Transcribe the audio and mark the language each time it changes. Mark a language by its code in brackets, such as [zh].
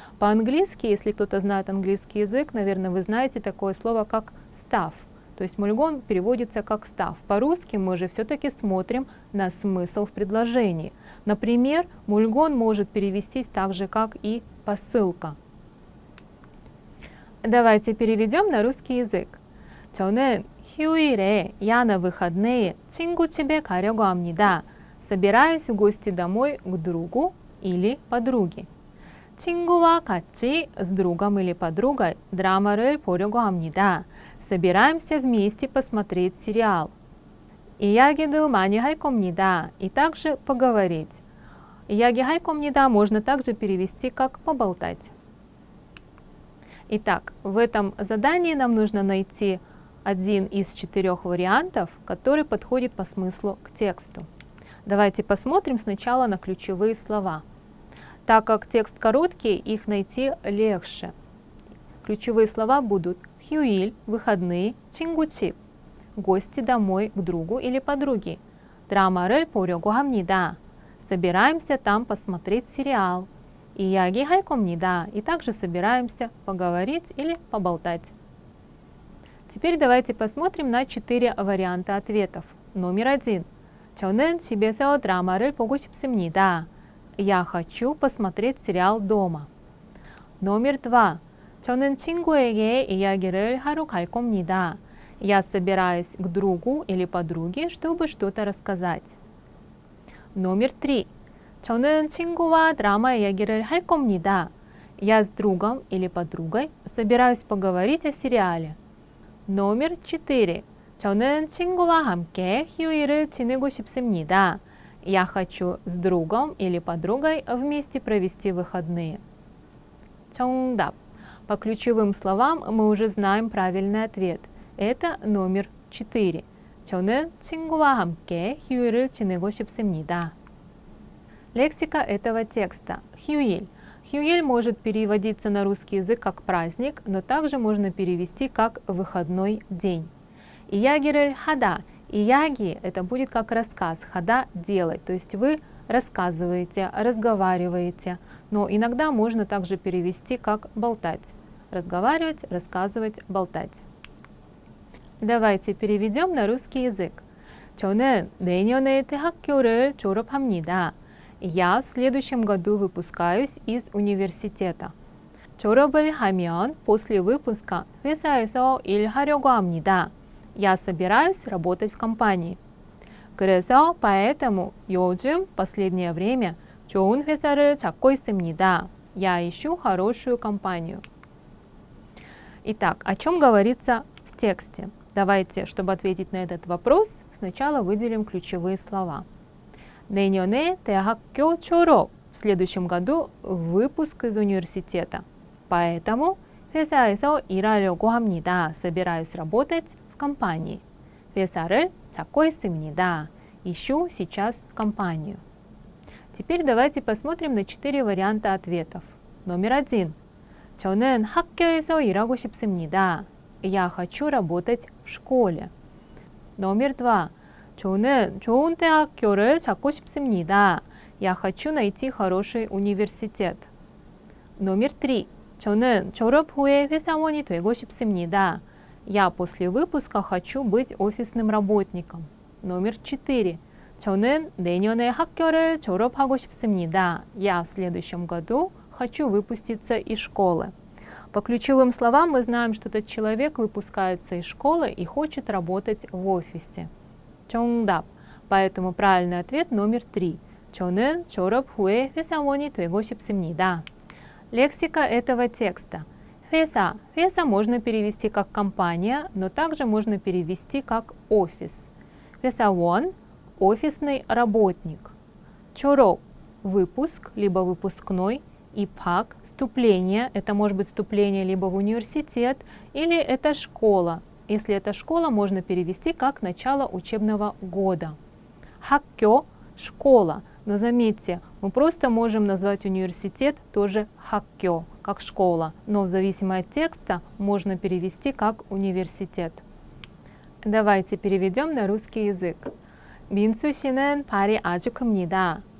[ru] По-английски, если кто-то знает английский язык, наверное, вы знаете такое слово как «stuff». То есть «мульгон» переводится как «stuff». По-русски мы же все-таки смотрим на смысл в предложении. Например, «мульгон» может перевестись так же, как и «посылка». Давайте переведем на русский язык. [ko] 저는 휴일에, [ru] я на выходные, [ko] 친구 집에 가려고 합니다. [ru] Собираюсь в гости домой к другу или подруге. [ko] 친구와 같이 [ru] с другом или подругой [ko] 드라마를 보려고 합니다. [ru] Собираемся вместе посмотреть сериал. [ko] 이야기도 많이 할 겁니다. [ru] И также поговорить. [ko] 이야기할 겁니다 [ru] можно также перевести как поболтать. Итак, в этом задании нам нужно найти один из 4 вариантов, который подходит по смыслу к тексту. Давайте посмотрим сначала на ключевые слова. Так как текст короткий, их найти легче. Ключевые слова будут 휴일, выходные, 친구 집, гости домой к другу или подруге. [ko] 드라마를 보려고 합니다. [ru] Собираемся там посмотреть сериал. [ko] 이야기할 겁니다. [ru] И также собираемся поговорить или поболтать. Теперь давайте посмотрим на 4 варианта ответов. номер 1. [ko] 저는 집에서 드라마를 보고 싶습니다. [ru] Я хочу посмотреть сериал дома. номер 2. [ko] 저는 친구에게 이야기를 하러 갈 겁니다. [ru] Я собираюсь к другу или подруге, чтобы что-то рассказать. номер 3. [ko] 저는 친구와 드라마 이야기를 할 겁니다. [ru] Я с другом или подругой собираюсь поговорить о сериале. номер 4. [ko] 저는 친구와 함께 휴일을 지내고 싶습니다. [ru] Я хочу с другом или подругой вместе провести выходные. [ko] 정답. [ru] По ключевым словам мы уже знаем правильный ответ. Это номер 4. [ko] 저는 친구와 함께 휴일을 지내고 싶습니다. [ru] Лексика этого текста. 휴일. 휴일 может переводиться на русский язык как праздник, но также можно перевести как выходной день. [ko] 이야기를 하다. [ru] 이야기 – это будет как рассказ, хада – делать, то есть вы рассказываете, разговариваете, но иногда можно также перевести как болтать. Разговаривать, рассказывать, болтать. Давайте переведем на русский язык. [ko] 저는 내년에 대학교를 졸업합니다. [ru] Я в следующем году выпускаюсь из университета. [ko] 졸업을 하면 [ru] после выпуска [ko] 회사에서 일하려고 합니다. [ru] Я собираюсь работать в компании. [ko] 그래서 [ru] поэтому [ko] 요즘 [ru] последнее время [ko] 좋은 회사를 찾고 있습니다. [ru] Я ищу хорошую компанию. Итак, о чем говорится в тексте? Давайте, чтобы ответить на этот вопрос, сначала выделим ключевые слова. [ko] 내년에 대학교 졸업. [ru] В следующем году выпуск из университета. Поэтому [ko] 회사에서 일하려고 합니다. [ru] Собираюсь работать в компании. [ko] 회사를 찾고 있습니다. [ru] Ищу сейчас компанию. Теперь давайте посмотрим на 4 варианта ответов. Номер 1. [ko] 저는 학교에서 일하고 싶습니다. [ru] Я хочу работать в школе. номер 2. [ko] 저는 좋은 대학교를 찾고 싶습니다. [ru] Я хочу найти хороший университет. номер 3. [ko] 저는 졸업 후에 회사원이 되고 싶습니다. [ru] Я после выпуска хочу быть офисным работником. номер 4. [ko] 저는 내년에 학교를 졸업하고 싶습니다. [ru] Я в следующем году хочу выпуститься из школы. По ключевым словам мы знаем, что этот человек выпускается из школы и хочет работать в офисе. [ko] 정답. [ru] Поэтому правильный ответ номер 3. [ko] 저는 졸업 후에 회사원이 되고 싶습니다. [ru] Лексика этого текста. 회사. 회사 можно перевести как компания, но также можно перевести как офис. 회사원 – офисный работник. 졸업 – выпуск, либо выпускной. 입학 – вступление. Это может быть вступление либо в университет, или это школа. Если это школа, можно перевести как начало учебного года. 학교 – школа. Но заметьте, мы просто можем назвать университет тоже 학교, как школа. Но в зависимости от текста можно перевести как университет. Давайте переведем на русский язык. [ko] 민수 씨는 발이 아주 큽니다.